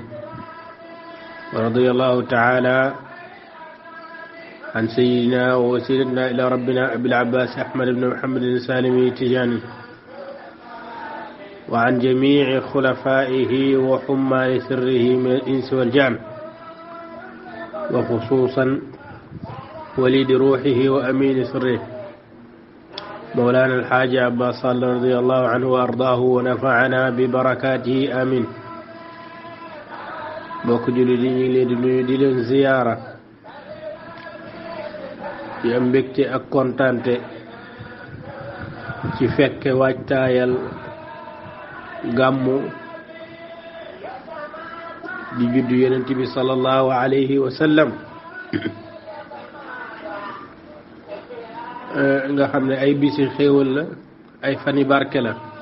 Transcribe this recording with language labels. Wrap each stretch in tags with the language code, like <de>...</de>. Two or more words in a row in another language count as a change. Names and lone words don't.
<ar>ورضي الله تعالى عن سيدنا ووسيلتنا إلى ربنا أبي العباس أحمد بن محمد السالمي التجاني، وعن جميع خلفائه وحمال سره من الإنس والجان، وخصوصا وليد روحه وأمين سره مولانا الحاج عباس صالح رضي الله عنه وأرضاه ونفعنا ببركاته آمين.</ar> <wo>bokk jullit yi ñu ngi leen di nuyu di leen ziyaara di am mbégte ak kontaante ci fekke waajtaayal gàmmu di juddu yonent bi</wo> <ar>صلى الله عليه وسلم</ar> <wo>nga xam ne ay bisi xéewal la, ay fani barke la.</wo>